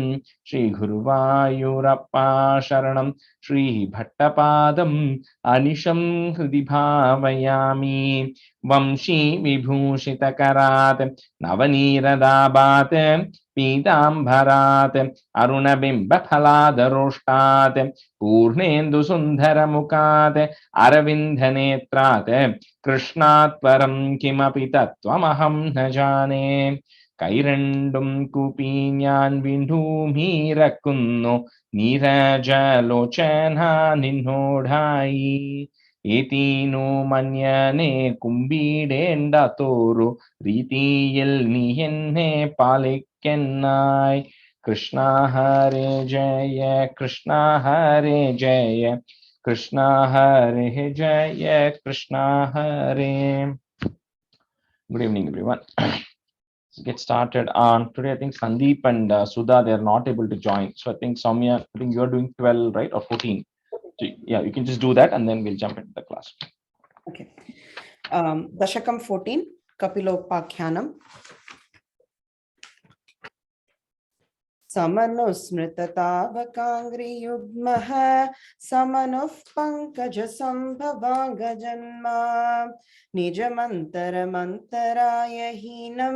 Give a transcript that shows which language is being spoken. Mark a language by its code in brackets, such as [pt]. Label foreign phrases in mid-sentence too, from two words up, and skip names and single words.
[sa] श्रीगुरुवायूरप्पा शरणं श्रीभट्टपादम् अनिशं हृदि भावयामि वंशी विभूषितकरात् नवनीरदाबात् पीताम्बरात् अरुणबिम्बफलादरोष्टात् पूर्णेन्दुसुन्दरमुखात् अरविन्दनेत्रात् कृष्णात् परं किमपि तत्त्वमहं न जाने [ml] കൈരണ്ടും കൂപ്പി ഞാൻ വീണ്ടുമീറക്കുന്നു നീരജലോചന നിന്നോടായി ഏതീനു മന്യനെ കുമ്പിടേണ്ടതോരു രീതിയിൽ നീ എന്നെ പാലിക്കനായി കൃഷ്ണ ഹരേ ജയ കൃഷ്ണ ഹരേ ജയ കൃഷ്ണ ഹരേ ജയ കൃഷ്ണ ഹരേ. [en] Good evening, everyone. Let's get started on today. I think Sandeep and Sudha, they are not able to join. So I think Soumya, I think you're doing 12, right? Or 14. So yeah, you can just do that and then we'll jump into the class. Okay. Dasakam 14, Kapilopakyanam. [sa] समनुस्मृततावकाङ्घ्रियुग्मः समनुः पङ्कजसम्भवाङ्गजन्मा निजमन्तरमन्तराय हीनं